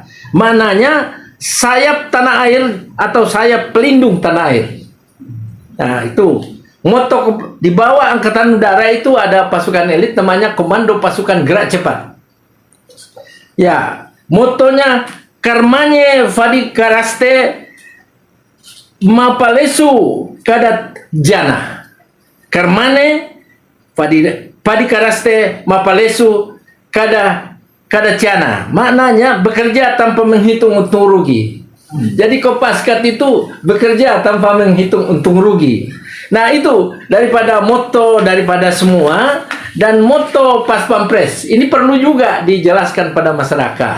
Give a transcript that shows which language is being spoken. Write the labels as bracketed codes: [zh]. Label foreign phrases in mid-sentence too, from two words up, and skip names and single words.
[id] Maknanya sayap tanah air atau sayap pelindung tanah air. Nah, itu moto di bawah Angkatan Udara itu ada pasukan elit namanya Komando Pasukan Gerak Cepat. Ya, motonya [sa] Karmanye Vadikaraste Mapalesu Kadat Jana. Karmane Vadikaraste Mapalesu Kadat Jana. [id] Maknanya bekerja tanpa menghitung untung rugi. Jadi Kopaskat itu bekerja tanpa menghitung untung rugi. Nah, itu daripada moto daripada semua. Dan moto Pas Pampres ini perlu juga dijelaskan pada masyarakat.